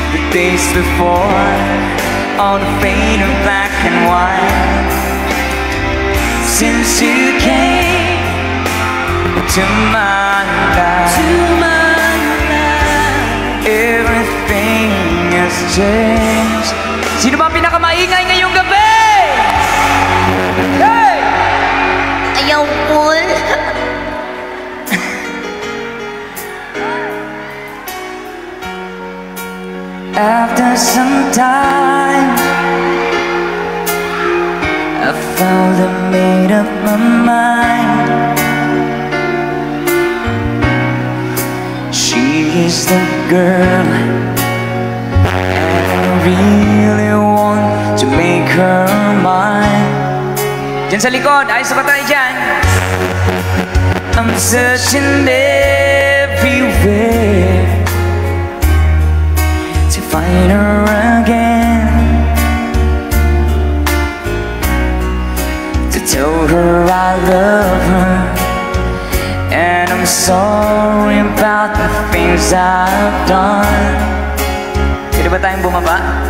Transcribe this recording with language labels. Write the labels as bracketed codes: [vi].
[en] days before, all the faded black and white. Since you came to my life, everything has changed. [tl] Sino ba ang pinakamaingay ngayong gabi? Hey! Ayaw, Paul. [en] After some time, I finally made up my mind. She is the girl, and I really want to make her mine. [tl] Diyan sa likod, ayos na ba tayo dyan? [en] I'm searching everywhere to find her again, to tell her I love her, and I'm sorry about the things I've done. [tl] Pwede ba tayong bumaba?